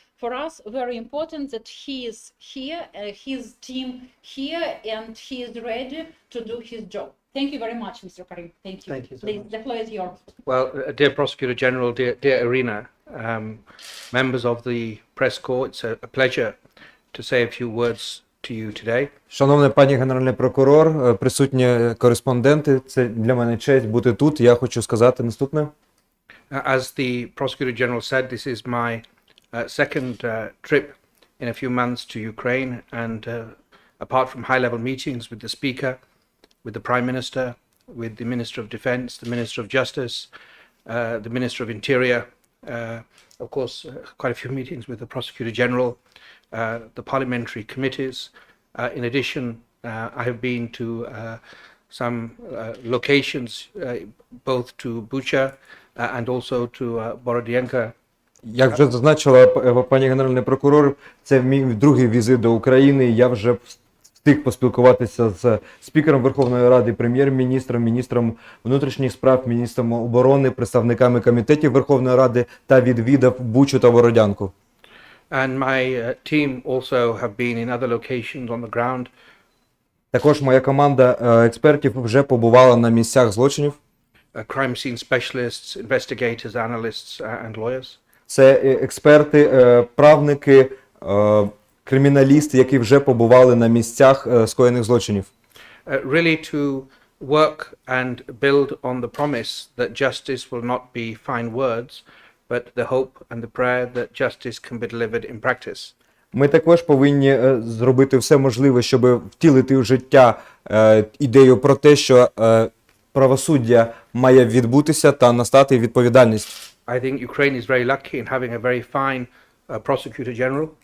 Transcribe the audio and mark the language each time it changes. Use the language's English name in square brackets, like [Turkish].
[English] For us, very important that he is here, his team here, and he is ready to do his job. Thank you very much, Mr. Karim. Thank you. Thank you so Please, much. the floor is yours. Well, dear Prosecutor General, dear Irina, members of the press corps, it's a pleasure to say a few words to you today. [Ukrainian] Шановний пані Генеральний прокурор, присутні кореспонденти, це для мене честь бути тут. Я хочу сказати наступне. [English] As the Prosecutor General said, this is my second trip in a few months to Ukraine, and apart from high-level meetings with the Speaker, with the Prime Minister, with the Minister of Defense, the Minister of Justice, the Minister of Interior, of course, quite a few meetings with the Prosecutor General, the parliamentary committees. In addition, I have been to some locations, both to Bucha and also to Borodyanka. [Ukrainian] Як вже зазначила пані Генеральний прокурор, це мій другий візит до України. Я вже встиг поспілкуватися з спікером Верховної Ради, прем'єр-міністром, міністром внутрішніх справ, міністром оборони, представниками комітетів Верховної Ради та відвідав Бучу та Бородянку. [English] And my team also have been in other locations on the ground. [Ukrainian] Також моя команда експертів вже побувала на місцях злочинів. [English] Crime scene specialists, investigators, analysts and lawyers. [Ukrainian] Це експерти, правники, криміналісти, які вже побували на місцях скоєних злочинів. [English] Really to work and build on the promise that justice will not be fine words, but the hope and the prayer that justice can be delivered in practice. [Ukrainian] Ми також повинні зробити все можливе, щоб втілити в життя ідею про те, що правосуддя має відбутися та настати відповідальність. [English] I think Ukraine is very lucky in having a very fine prosecutor general.